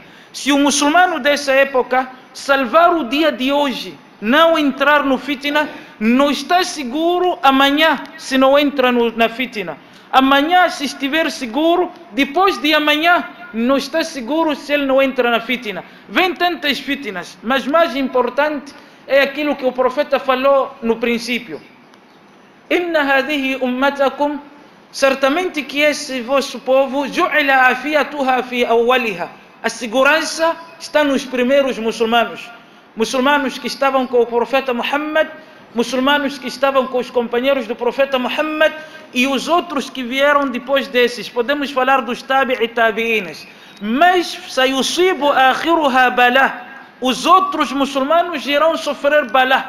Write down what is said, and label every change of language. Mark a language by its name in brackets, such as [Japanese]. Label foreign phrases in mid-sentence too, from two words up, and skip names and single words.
[Portuguese] Se o muçulmano dessa época salvar o dia de hoje, não entrar no fitna, não está seguro amanhã se não entra na fitna. Amanhã, se estiver seguro, depois de amanhã, não está seguro se ele não entra na fitna. Vem tantas fitnas, mas mais importante é aquilo que o profeta falou no princípio. [Arabic] إن هذه أمتكم, [Portuguese] certamente que esse vosso povo, [Arabic] جعل عافيتها في أولها, [Portuguese] a segurança está nos primeiros muçulmanos. Muçulmanos que estavam com o profeta Muhammad, muçulmanos que estavam com os companheiros do profeta Muhammad e os outros que vieram depois desses. Podemos falar dos [Arabic] تابعي التابعين. [Portuguese] Mas [Arabic] سيصيب آخرها بلاء, [Portuguese] os outros muçulmanos irão sofrer bala.